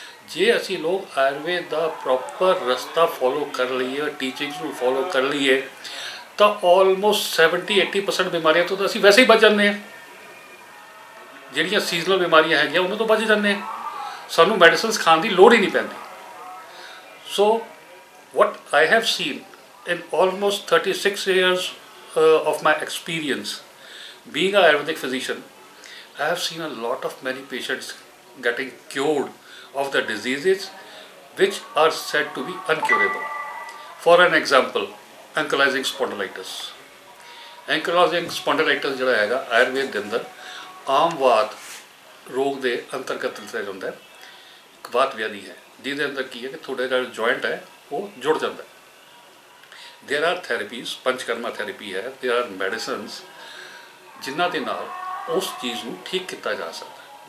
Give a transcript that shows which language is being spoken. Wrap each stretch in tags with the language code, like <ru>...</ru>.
<pa>ਜੇ ਅਸੀਂ ਲੋਕ ਆਯੁਰਵੇਦ ਦਾ ਪ੍ਰੋਪਰ ਰਸਤਾ ਫੋਲੋ ਕਰ ਲਈਏ, ਟੀਚਿੰਗਸ ਨੂੰ ਫੋਲੋ ਕਰ ਲਈਏ ਤਾਂ ਆਲਮੋਸਟ 70-80% ਬਿਮਾਰੀਆਂ ਤੋਂ ਤਾਂ ਅਸੀਂ ਵੈਸੇ ਹੀ ਬਚ ਜਾਂਦੇ ਹਾਂ। ਜਿਹੜੀਆਂ ਸੀਜ਼ਨਲ ਬਿਮਾਰੀਆਂ ਹੈਗੀਆਂ ਉਹਨਾਂ ਤੋਂ ਬਚ ਜਾਂਦੇ ਹਾਂ, ਸਾਨੂੰ ਮੈਡੀਸਿਨਸ ਖਾਣ ਦੀ ਲੋੜ ਹੀ ਨਹੀਂ ਪੈਂਦੀ।</pa> <en>So what I have seen in almost 36 years of my experience being an Ayurvedic physician, I have seen a lot of many patients getting cured of the diseases which are said to be uncurable. For an example, ankylosing spondylitis.</en> <pa>Ankylosing spondylitis ਜਿਹੜਾ ਹੈਗਾ ਆਯੁਰਵੇਦ ਦੇ ਅੰਦਰ ਆਮ ਵਾਤ ਰੋਗ ਦੇ ਅੰਤਰਗਤ ਲਿਆ ਜਾਂਦਾ ਹੈ। ਇੱਕ ਵਾਤ ਵਿਆਧੀ ਹੈ ਜਿਹਦੇ ਅੰਦਰ ਕੀ ਹੈ ਕਿ ਤੁਹਾਡਾ ਜਿਹੜਾ ਜੁਆਇੰਟ ਹੈ ਉਹ ਜੁੜ ਜਾਂਦਾ ਹੈ। ਦੇਰ ਆਰ ਥੈਰੇਪੀਜ਼, ਪੰਚਕਰਮਾ ਥੈਰੇਪੀ ਹੈ, ਦੇਰ ਆਰ ਮੈਡੀਸਨਸ ਜਿਨ੍ਹਾਂ ਦੇ ਨਾਲ ਉਸ ਚੀਜ਼ ਨੂੰ ਠੀਕ ਕੀਤਾ ਜਾ ਸਕਦਾ ਹੈ।</pa>